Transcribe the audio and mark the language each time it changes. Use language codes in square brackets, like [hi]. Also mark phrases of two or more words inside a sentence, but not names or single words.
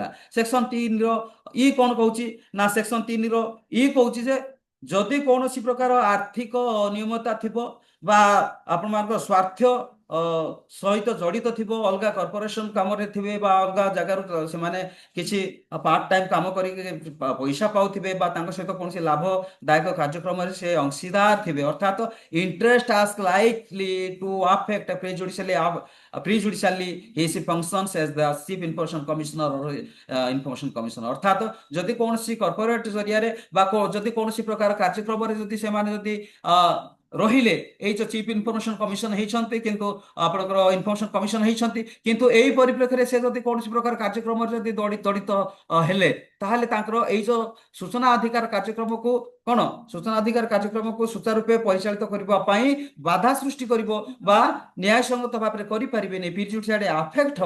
[or] ସେକ୍ସନ 3ର ଇ କଣ କହୁଛି ନା ସେକ୍ସନ 3ର ଇ କହୁଛି ଯେ ଯଦି କୌଣସି ପ୍ରକାର ଆର୍ଥିକ ଅନିୟମିତତା ଥିବ ବା ଆପଣମାନଙ୍କର ସ୍ୱାର୍ଥ ସହିତ ଜଡ଼ିତ ଥିବ, ଅଲଗା କର୍ପୋରେସନ କାମରେ ଥିବେ ବା ଅଲଗା ଜାଗାରୁ ସେମାନେ କିଛି [en] part time [or] କାମ କରିକି ପଇସା ପାଉଥିବେ ବା ତାଙ୍କ ସହିତ କୌଣସି ଲାଭଦାୟକ କାର୍ଯ୍ୟକ୍ରମରେ ସେ ଅଂଶୀଦାର ଥିବେ, ଅର୍ଥାତ [en] interest as likely to affect prejudicially his functions as the chief information commissioner or information commissioner, [or] ଅର୍ଥାତ ଯଦି କୌଣସି କର୍ପୋରେଟ ଜରିଆରେ ବା ଯଦି କୌଣସି ପ୍ରକାର କାର୍ଯ୍ୟକ୍ରମରେ ଯଦି ସେମାନେ ଯଦି ରହିଲେ, ଏଇ ଯୋଉ [en] chief information commission [or] ହେଇଛନ୍ତି କିନ୍ତୁ ଆପଣଙ୍କର [en] information commission [or] ହେଇଛନ୍ତି, କିନ୍ତୁ ଏଇ ପରିପ୍ରେକ୍ଷୀରେ ସେ ଯଦି କୌଣସି ପ୍ରକାର କାର୍ଯ୍ୟକ୍ରମରେ ଯଦି ଜଡ଼ିତ ହେଲେ, ତାହେଲେ ତାଙ୍କର ଏଇ ଯୋଉ ସୂଚନା ଅଧିକାର କାର୍ଯ୍ୟକ୍ରମକୁ କଣ ସୂଚନା ଅଧିକାର କାର୍ଯ୍ୟକ୍ରମକୁ ସୁଚାରୁ ରୂପେ ପରିଚାଳିତ କରିବା ପାଇଁ ବାଧା ସୃଷ୍ଟି କରିବ ବା ନ୍ୟାୟସଙ୍ଗତ ଭାବରେ କରିପାରିବେନି, [en] prejudicially affect [or] ହବ।